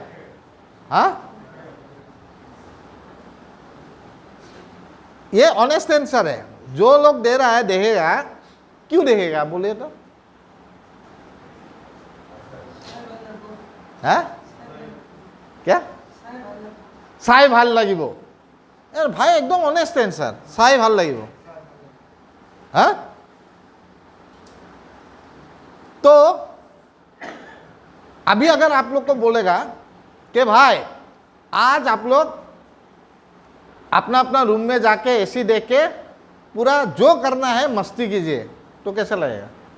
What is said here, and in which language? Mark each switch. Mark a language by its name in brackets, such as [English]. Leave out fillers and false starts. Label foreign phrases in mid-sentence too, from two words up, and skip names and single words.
[Hindi] हाँ, ये [English] honest answer [Hindi] है। जो लोग दे रहा है देखेगा, क्यों देखेगा बोलिए तो? हाँ, क्या? [Assamese] চাই ভাল লাগিব। ভাই একদম [English] honest answer, [Assamese] চাই ভাল লাগিব। [Hindi] हाँ, तो अभी अगर आप लोग को बोलेगा कि भाई आज आप लोग अपना अपना रूम में जाके एसी देख के पूरा जो करना है मस्ती कीजिए, तो कैसा लगेगा?